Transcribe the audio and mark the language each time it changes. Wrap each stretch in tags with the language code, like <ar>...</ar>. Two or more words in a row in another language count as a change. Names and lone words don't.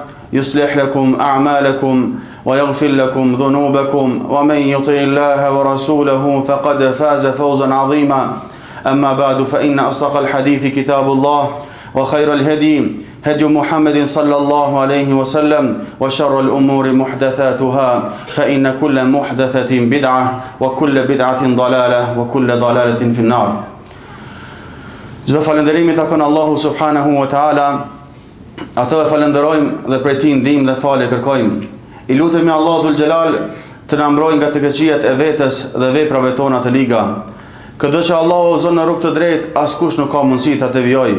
<ar>يصلح لكم أعمالكم ويغفر لكم ذنوبكم ومن يطع الله ورسوله فقد فاز فوزا عظيما أما بعد فإن أصدق الحديث كتاب الله وخير الهدي هدي محمد صلى الله عليه وسلم وشر الأمور محدثاتها فإن كل محدثة بدعة وكل بدعة ضلالة وكل ضلالة في النار.</ar> <sq>Çdo falënderimi takon Allahu</sq> <ar>سبحانه وتعالى.</ar> <sq>Atë e falenderojmë dhe prej tij ndihmë dhe falje kërkojmë. I lutemi Allahu</sq> <ar>ذو الجلال</ar> <sq>të na mbrojë nga të keqijat e vetes dhe veprave tona të liga. Këdo që Allahu zon në rrugë të drejtë, askush nuk ka mundësi ta devijojë.</sq>